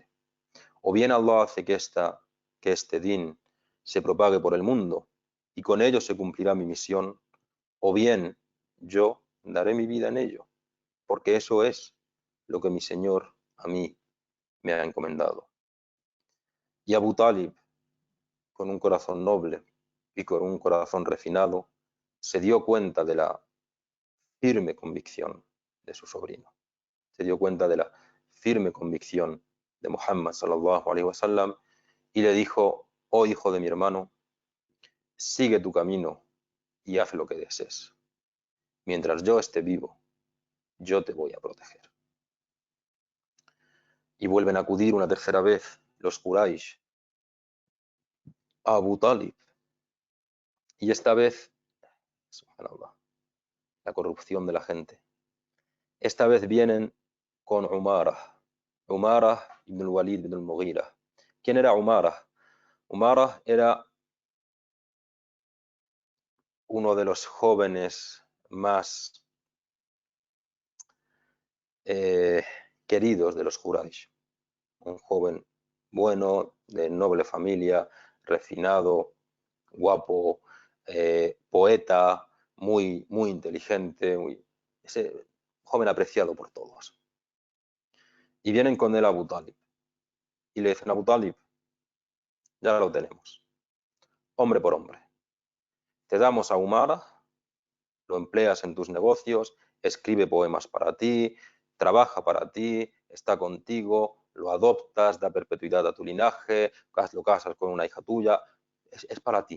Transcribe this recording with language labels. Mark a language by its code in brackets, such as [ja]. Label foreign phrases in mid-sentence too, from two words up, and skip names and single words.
[es] O bien Allah hace que este din se propague por el mundo y con ello se cumplirá mi misión, o bien yo daré mi vida en ello, porque eso es lo que mi Señor a mí me ha encomendado. Y Abu Talib, con un corazón noble y con un corazón refinado, se dio cuenta de la firme convicción de su sobrino. Se dio cuenta de la firme convicción de Muhammad [ar] صلى الله عليه وسلم [es] y le dijo: oh hijo de mi hermano, sigue tu camino y haz lo que desees. Mientras yo esté vivo, yo te voy a proteger. Y vuelven a acudir una tercera vez los Quraysh a Abu Talib. Y esta vez, subhanallah, la corrupción de la gente. Esta vez vienen con Umarah ibn al-Walid ibn al-Mughira. ¿Quién era Umarah? Umarah era uno de los jóvenes más queridos de los Quraysh, un joven bueno, de noble familia, refinado, guapo, poeta, muy inteligente, ese joven apreciado por todos. Y vienen con él a Abu Talib y le dicen: Abu Talib, ya lo tenemos, hombre por hombre. Te damos a Umara, lo empleas en tus negocios, escribe poemas para ti, trabaja para ti, está contigo, lo adoptas, da perpetuidad a tu linaje, lo casas con una hija tuya, es para ti.